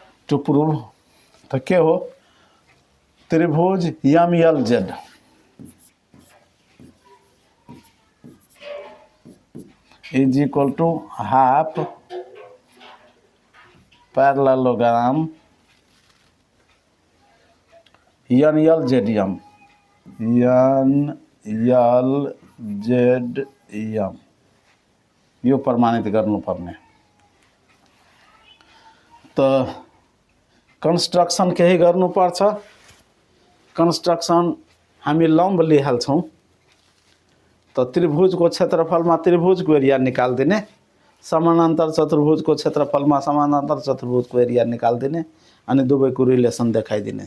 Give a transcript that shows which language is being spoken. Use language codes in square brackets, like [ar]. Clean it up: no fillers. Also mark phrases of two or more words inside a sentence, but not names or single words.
[en] To prove [ne] तो के हो त्रिभुज यम यल जेड [en] is equal to half parallelogram [ne] यन यल जेड यम यो प्रमाणित गर्नुपर्ने। तो कंस्ट्रक्शन केही गर्नुपर्छ। कंस्ट्रक्शन हामी लम्ब लिइहाल्छौँ। तो त्रिभुजको क्षेत्रफलमा त्रिभुजको एरिया निकाल्दिने, समानान्तर चतुर्भुजको क्षेत्रफलमा समानान्तर चतुर्भुजको एरिया निकाल्दिने अनि दुवैको रिलेसन देखाइदिने।